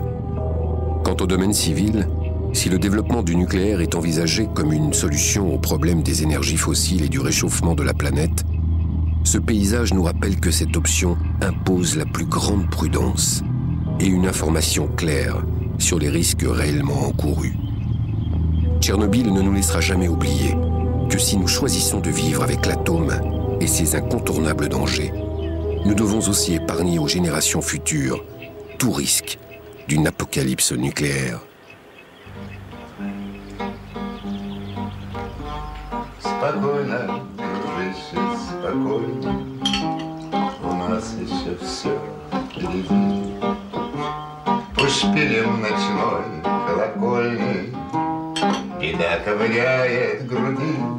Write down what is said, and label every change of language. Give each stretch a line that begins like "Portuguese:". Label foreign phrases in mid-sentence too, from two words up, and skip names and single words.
French: Quant au domaine civil, si le développement du nucléaire est envisagé comme une solution au problème des énergies fossiles et du réchauffement de la planète, ce paysage nous rappelle que cette option impose la plus grande prudence et une information claire sur les risques réellement encourus. Tchernobyl ne nous laissera jamais oublier que si nous choisissons de vivre avec l'atome et ses incontournables dangers, nous devons aussi épargner aux générations futures tout risque d'une apocalypse nucléaire.
Russian: Спокойно, дружище, спокойно, у нас еще все впереди. Пусть шпилем ночной колокольный беда ковыряет груди.